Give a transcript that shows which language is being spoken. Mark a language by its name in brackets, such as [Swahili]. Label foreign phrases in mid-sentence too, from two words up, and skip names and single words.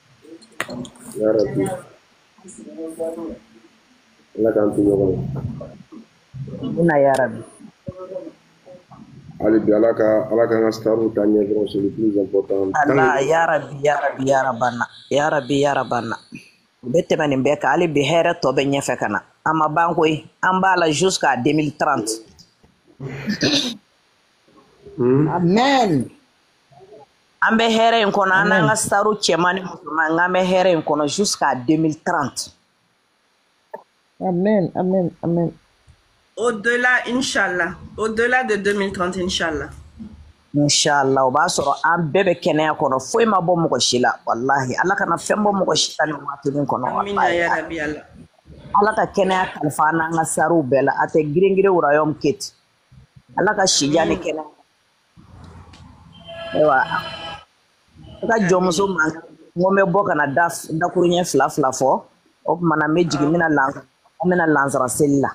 [Arabic] amina Ya Rabbi. [Bambara] Allah kan tu ɲɔgɔn. [Arabic] Ina ya Rabbi. [Bambara] Hali bi ala ka n ka staru ta ɲɛ dɔrɔn [French] c'est le plus important. [Arabic] Allah ya Rabbi ya Rabbi ya Rabbana ya Rabbi ya Rabbana. [Bambara] U bɛ tɛmɛ nin bɛɛ kan hali bi hɛrɛ tɔ bɛ ɲɛfɛ ka na an ma ban koyi an b'a la [French] jusqu'à 2030. [Arabic] Amen. [Bambara] An bɛ hɛrɛ in kɔnɔ an n'an ka staru cɛman ni musoman an bɛ hɛrɛ in kɔnɔ [French] jusqu'à 2030. [Arabic] Amen, amen, amen. [French] Au-delà, Inch'Allah. Au-delà de 2030, Inch'Allah. [Arabic] Inch'Allah, [Bambara] o b'a sɔrɔ an bɛɛ bɛ kɛnɛya kɔnɔ foyi ma bɔ mɔgɔ si la wallahi ala kana fɛn bɔ mɔgɔ si la nin waatinin kɔnɔ [Arabic] Amina ya Rabbi Allah. [Bambara] ala ka kɛnɛya kalifa an n'an ka sariw bɛɛ la a tɛ girin-girin royaume keti ala ka sidiya ni kɛnɛya ayiwa a ka jɔnmuso man n ko n bɛ bɔ ka na dakuru ɲɛ fila fɔ o tuma na n bɛ jigin n bɛna lansara seli la.